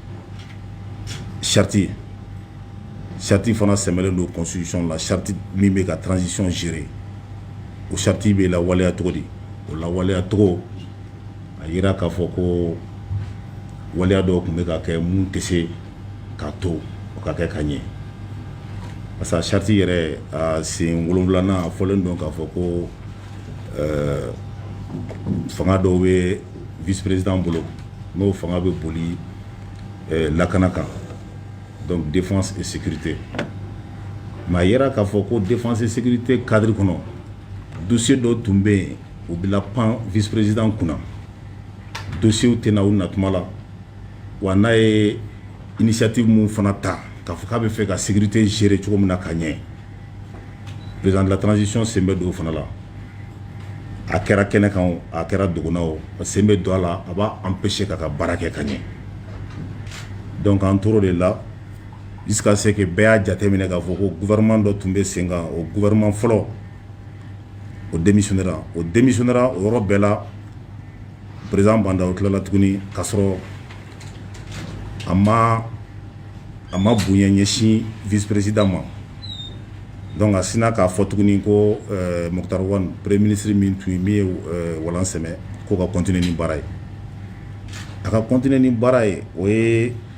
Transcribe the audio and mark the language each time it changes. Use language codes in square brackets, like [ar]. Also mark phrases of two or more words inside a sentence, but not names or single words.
[bm] charte fana sɛmɛlen don constitution la charte min bɛ ka [fr] transition gérer [bm] o charte bɛ lawaleya cogo di o lawaleya cogo a yira k'a fɔ ko waleya dɔw tun bɛ ka kɛ mun tɛ se k'a to o ka kɛ ka ɲɛ parce que a charte yɛrɛ a sen 7 a fɔlen don k'a fɔ ko fanga dɔw bɛ [fr] vice président [bm] bolo n'o fanga bɛ boli lakana kan [fr] donc défense et sécurité mais [bm] a yira k'a fɔ ko [fr] défense et sécurité cadre [bm] kɔnɔ dossier dɔw tun bɛ yen o bɛ lapan [fr] vice président [bm] kunna dossier tɛ na u natuma la wa n'a ye initiative mun fana ta k'a fɔ k'a bɛ fɛ ka sécurité gérer cogo min na ka ɲɛ [fr] président de la transition [bm] sen bɛ don o fana la a kɛra kɛnɛ kan o a kɛra dogona o sen bɛ don a la a b'a empêcher k'a ka baara kɛ ka ɲɛ donc an tor'o de la [fr] jusqu'à ce que [bm] bɛɛ y'a jateminɛ k'a fɔ ko gouvernement dɔ tun bɛ sen kan o gouvernement fɔlɔ o démissionnera o yɔrɔ bɛɛ la président Bandao tilala tuguni k'a sɔrɔ a ma bonya ɲɛsin [fr] vice président [bm] ma donc a sina k'a fɔ tuguni ko Mokhtar Wane [fr] premier ministre [bm] min ye walan sɛmɛ ko ka continuer ni baara ye a ka continuer ni baara ye o ye